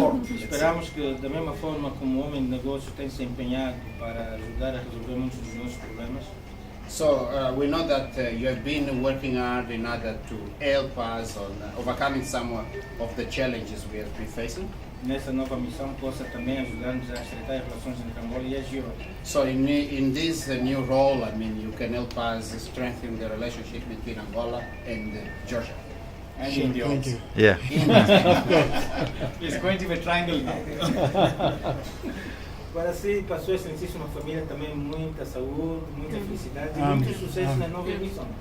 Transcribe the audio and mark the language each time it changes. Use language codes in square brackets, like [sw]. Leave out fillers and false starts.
[pt] Esperamos que, da mesma forma como homem de negócio tem se empenhado para ajudar a resolver muitos dos nossos problemas, [en] So we know that you have been working hard in order to help us on overcoming some of the challenges we have been facing. [pt] nessa nova missão possa também ajudar-nos a estreitar as relações entre Angola e a Geórgia. [en] So in this new role, you can help us strengthen the relationship between Angola and Georgia. And India. Thank you. Yeah. It's going to be a triangle now. [pt] Para si e para a sua excelentíssima família também muita saúde, muita felicidade e Amém. muito sucesso na nova missão.